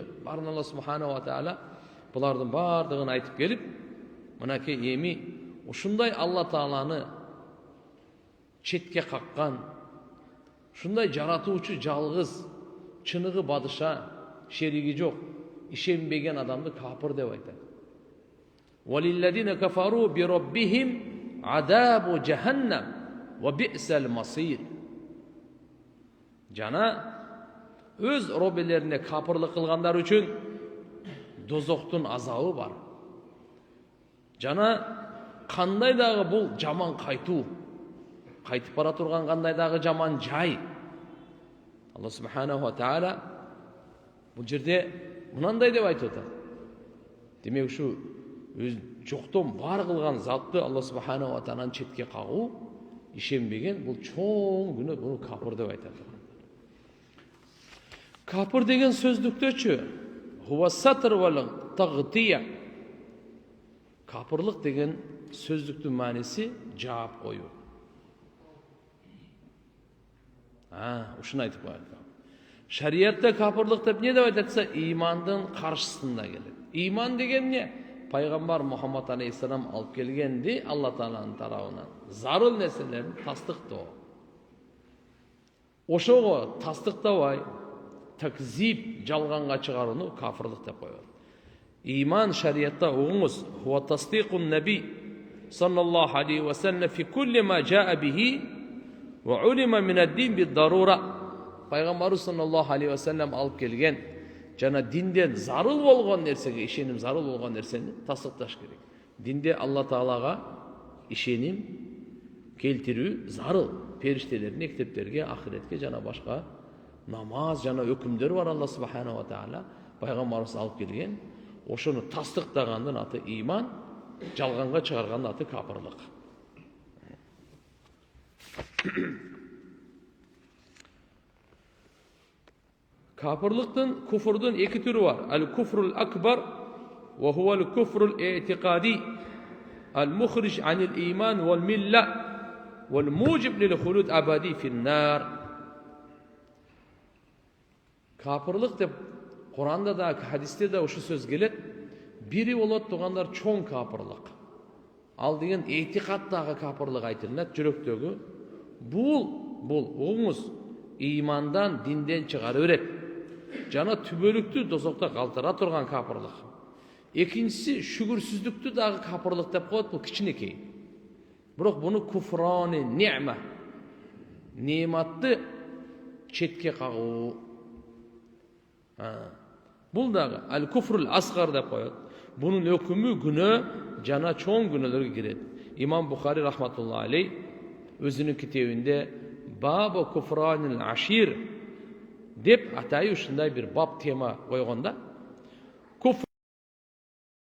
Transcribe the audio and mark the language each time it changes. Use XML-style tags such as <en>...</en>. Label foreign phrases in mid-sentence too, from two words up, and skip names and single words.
<ky>Барын Алла</ky> <ar>سبحانه وتعالى</ar> <ky>булардын бардыгын айтып келип, мынакей эми ушундай Алла Тааланы четке каккан, ушундай жаратуучу жалгыз, чыныгы бадыша, шериги жок, ишенбеген адамды капыр деп айтат.</ky> <ar>وَلِلَّذِينَ كَفَرُوا بِرَبِّهِمْ عَذَابُ جَهَنَّمَ وَبِئْسَ الْمَصِيرُ.</ar> <ky>Жана өз робелерине капырлык кылгандар үчүн дозоктун азабы бар. Жана кандай дагы бул жаман кайтуу, кайтып бара турган кандай дагы жаман жай. Алла</ky> <ar>سبحانه وتعالى</ar> <ky>бул жерде мынандай деп айтып атат. Демек ушу өз жоктон бар кылган затты Алла</ky> <ar>سبحانه وتعالى</ar> <ky>четке кагуу, ишенбеген бул чоң күнөө, буну капыр деп айтат. Капыр деген сөздүктөчү</ky> <ar>هو الستر والتغطية.</ar> <ky>Капырлык деген сөздүктүн мааниси жаап коюу. Ушуну айтып коет. Шариятта капырлык деп не деп айтатса, имандын каршысында келет. Иман деген эмне? Пайгамбар Мухаммад алейхиссалам алып келгенди Алла Тааланын тарабынан зарыл нерселерин тастыктоо. Ошого тастыктабай, такзиб, жалганга чыгарууну кафырлык деп коет. Иман шариятта угуңуз,</ky> <ar>هو تصديق النبي صلى الله عليه وسلم في كل ما جاء به وعلم من الدين بالضرورة.</ar> <ky>Пайгамбар</ky> <ar>صلى الله عليه وسلم</ar> <ky>алып келген жана динден зарыл болгон нерсеге, ишеним зарыл болгон нерсени тастыкташ керек. Динде Алла Таалага ишеним келтирүү зарыл. Периштелердин эктептерге, ахиретке жана башка намаз жана өкүмдөр бар Алла</ky> <ar>سبحانه وتعالى</ar> <ky>пайгамбарыбыз алып келген. Ошону тастыктагандын аты иман, жалганга чыгаргандын аты капырлык. Капырлыктын, куфурдун эки түрү бар.</ky> <ar>الكفر الأكبر وهو الكفر الاعتقادي المخرج عن الإيمان والملة والموجب للخلود أبدا في النار.</ar> <ky>Капырлык деп Куранда да, хадисте да ушу сөз келет. Бири болот тугандар чоң капырлык. Ал деген этикаттагы капырлык айтылат, жүрөктөгү. Бул угуңуз имандан, динден чыгарып берет. Жана түбөлүктү дозокто калтыра турган капырлык. Экинчиси шүгүрсүздүктү дагы капырлык деп коет, бул кичинекей. Бирок буну</ky> <ar>كفران النعمة,</ar> <ky>не'матты четке кагуу. Бул дагы</ky> <ar>الكفر الأصغر</ar> <ky>деп коет. Бунун өкүмү күнөө жана чоң күнөөлөргө кирет. Имам Бухари</ky> <ar>رحمة الله عليه</ar> <ky>өзүнүн китебинде Бабу куфранил ашир деп атайы ушундай бир бап тема койгонда,</ky>